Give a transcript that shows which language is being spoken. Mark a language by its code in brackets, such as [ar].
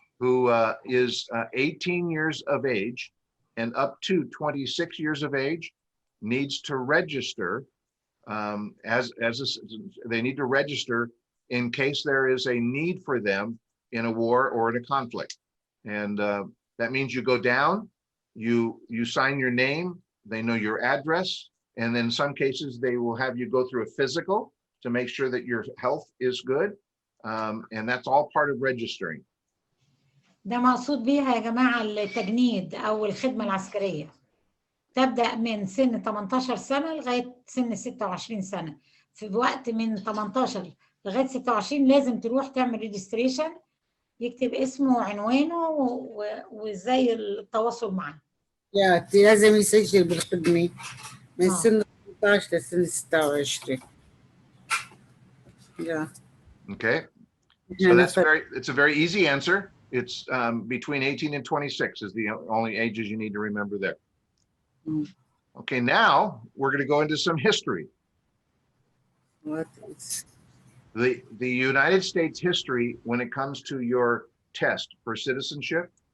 [en] who is 18 years of age and up to 26 years of age needs to register they need to register in case there is a need for them in a war or in a conflict. And that means you go down, you sign your name, they know your address, and then in some cases they will have you go through a physical to make sure that your health is good. And that's all part of registering. [ar] ده مقصود بيها يا جماعة التجنيد أو الخدمة العسكرية. تبدأ من سن 18 سنة لغاية سن 26 سنة. في وقت من 18 لغاية 26 لازم تروح تعمل ريجستريشن، يكتب اسمه وعنوانه وازاي التواصل معاه. لازم يسجل بالخدمة من سن 18 لسن 26. [en] Okay. So it's a very easy answer. It's between 18 and 26 is the only ages you need to remember there. Okay, now we're going to go into some history. What is the United States history when it comes to your test for citizenship?